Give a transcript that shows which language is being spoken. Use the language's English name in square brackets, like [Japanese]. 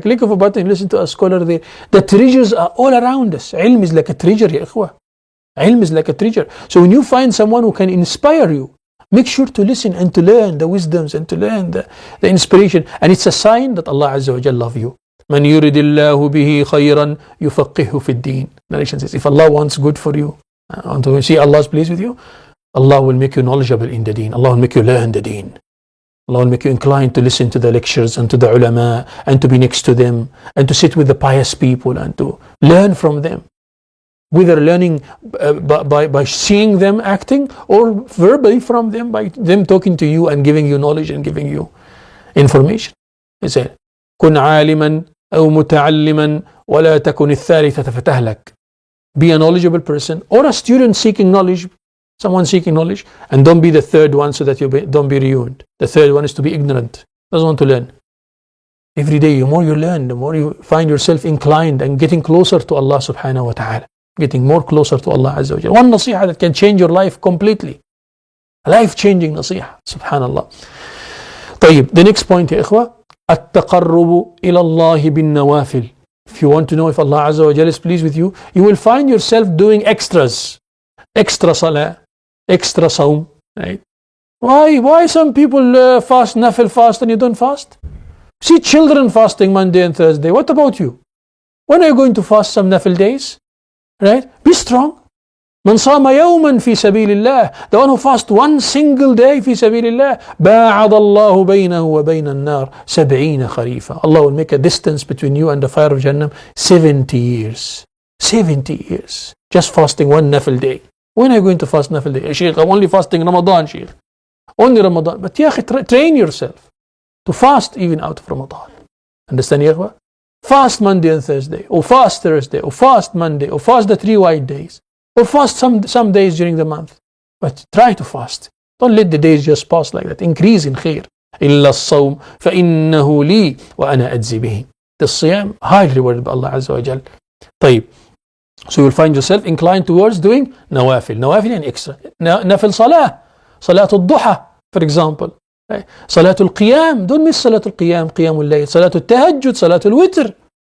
[English] A click of a button, you listen to a scholar there. The treasures are all around us. Ilm is like a treasure, ya ikhwa. Ilm is like a treasure. So when you find someone who can inspire you, make sure to listen and to learn the wisdoms and to learn the inspiration. And it's a sign that Allah Azza wa Jalla loves you. [Arabic] من يرد الله به خيرا يفقهه في الدين. [English] Narration says, if Allah wants good for you, want to see Allah's pleased with you, Allah will make you knowledgeable in the deen. Allah will make you learn the deen. Allah will make you inclined to listen to the lectures and to the ulama and to be next to them and to sit with the pious people and to learn from them. Whether learning by seeing them acting or verbally from them, by them talking to you and giving you knowledge and giving you information. He said, [Arabic] كن عالما أو متعلما ولا تكن الثالثة فتهلك. [English] be a knowledgeable person, or a student seeking knowledge, someone seeking knowledge, and don't be the third one so that you don't be ruined. The third one is to be ignorant, doesn't want to learn. Every day, the more you learn, the more you find yourself inclined and getting closer to Allah subhanahu wa ta'ala, getting more closer to Allah Azza wa Jalla. One nasiha that can change your life completely. A life-changing nasiha, subhanallah. [Arabic] طيب, [English] the next point, [Arabic] يا إخوة, التقرب إلى الله بالنوافل. [English] If you want to know if Allah Azza wa Jalla is pleased with you, you will find yourself doing extras. Extra salah, extra sawm, right? Why some people fast, nafil fast, and you don't fast? See children fasting Monday and Thursday. What about you? When are you going to fast some nafil days? Right? Be strong. [Arabic] من صام يوما في سبيل الله. [English] The one who fasts one single day [Arabic] في سبيل الله. باعد الله بينه وبين النار 70 خريفا. [English] Allah will make a distance between you and the fire of Jahannam 70 years. 70 years. Just fasting one nafil day. When are you going to fast nafil day? Sheikh, I'm only fasting Ramadan, Sheikh. Only Ramadan. But ya akhi, train yourself to fast even out of Ramadan. Understand, ya akhwa? Fast Monday and Thursday, or fast Thursday, or fast Monday, or fast the 3 white days, or fast some days during the month. But try to fast. Don't let the days just pass like that. Increase in khair. [Arabic] إلا الصوم فإنه لي وأنا أجزي به. [English] The siyam, highly rewarded by Allah Azza wa Jal. [Arabic] طيب. [English] So you'll find yourself inclined towards doing nawafil. Nawafil and extra. Nafil salah. Salatul duha, for example. Salatul qiyam. Don't miss Salatul qiyam, qiyamul layl. Salatul tahajjud, Salatul witr.